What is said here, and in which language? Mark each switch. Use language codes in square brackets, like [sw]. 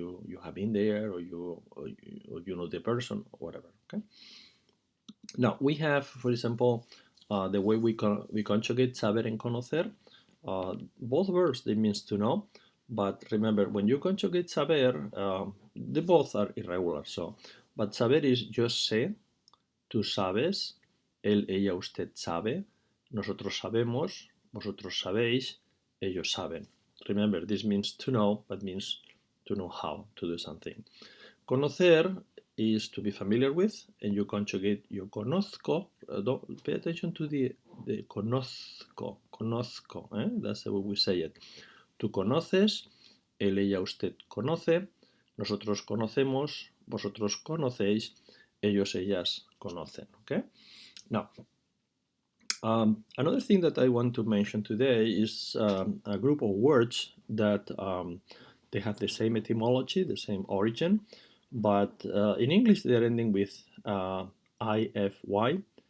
[en] You have been there, or you know the person, or whatever. Okay. Now we have, for example, the way we conjugate saber and conocer. Both verbs, they means to know, but remember when you conjugate saber, they both are irregular. So, but saber is [es] yo sé, tú sabes, él, ella, usted sabe, nosotros sabemos, vosotros sabéis, ellos saben. [en] Remember, this means to know, but means to know how to do something. Conocer is to be familiar with, and you conjugate [es] yo conozco. [en] Pay attention to the conozco, that's the way we say it. [es] Tú conoces, él, ella, usted conoce, nosotros conocemos, vosotros conocéis, ellos, ellas conocen. [en] Okay? Now, another thing that I want to mention today is a group of words that they have the same etymology, the same origin, but in English they're ending with ify.